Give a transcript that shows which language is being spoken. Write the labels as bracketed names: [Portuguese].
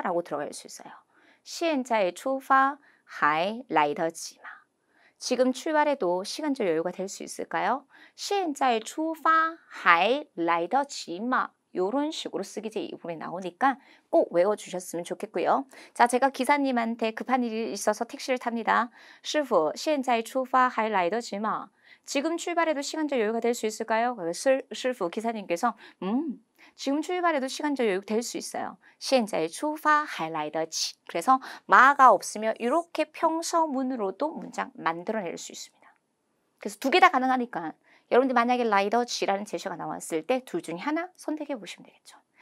[Korean] 라고 들어갈 수 있어요. [Chinese] 现在出发还来得及吗? [Korean] 지금 출발해도 시간적 여유가 될 수 있을까요? [Chinese] 现在出发还来得及吗? [Korean] 이런 식으로 쓰기 제2부분에 나오니까 꼭 외워주셨으면 좋겠고요. 자, 제가 기사님한테 급한 일이 있어서 택시를 탑니다. [Chinese] 师傅,现在出发还来得及吗? [Korean] 지금 출발해도 시간적 여유가 될 수 있을까요? 师傅 기사님께서 지금 출발해도 시간적 여유 될 수 있어요. [Chinese] 现在出发还来得及. [Korean] 그래서 마가 없으면 이렇게 평서문으로도 문장 만들어낼 수 있습니다. 그래서 두 개 다 가능하니까 여러분들 만약에 라이더지라는 제시어가 나왔을 때 둘 중에 하나 선택해 보시면 되겠죠.